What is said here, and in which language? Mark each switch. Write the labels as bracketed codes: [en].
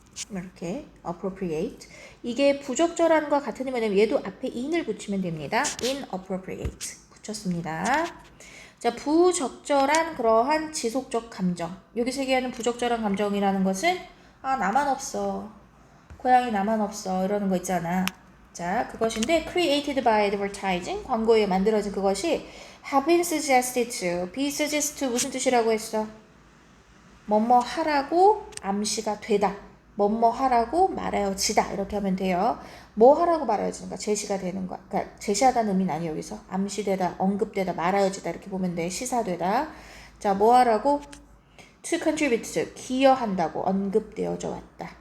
[ko] 이렇게 appropriate. 이게 부적절함과 같은 의미면 얘도 앞에 in을 붙이면 됩니다. inappropriate. 붙였습니다. 자, 부적절한 그러한 지속적 감정. 여기서 얘기하는 부적절한 감정이라는 것은 나만 없어. 고양이 나만 없어. 이러는 거 있잖아. 자, 그것인데 [en] created by advertising, [ko] 광고에 만들어진 그것이 [en] have been suggested to, be suggest to [ko] 무슨 뜻이라고 했어? 뭐뭐 하라고 암시가 되다. 뭐뭐 하라고 말하여지다. 이렇게 하면 돼요. 뭐 하라고 말하여지는가? 제시가 되는 거야. 그러니까 제시하다는 의미는 아니에요. 여기서 암시되다, 언급되다, 말하여지다 이렇게 보면 돼. 시사되다. 자, 뭐 하라고? [en] to contribute, [ko] 기여한다고 언급되어져 왔다.